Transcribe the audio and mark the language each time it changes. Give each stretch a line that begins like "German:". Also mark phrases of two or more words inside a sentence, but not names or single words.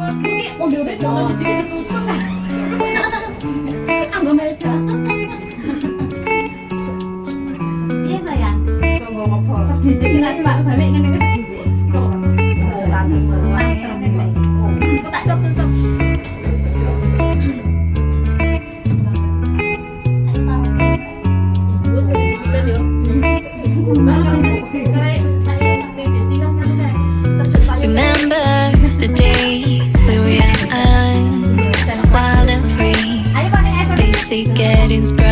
Javanese: Kuwi onde-onde cuma siji ditusuk kan. Anggo meja. Iya sayang.
Indonesian: Tunggu apa?
Javanese: Sedih iki lak celak balik ngene wis sedih. Status kok tak tutup.
English: Remember the days we were young, wild and free, basic getting sprung.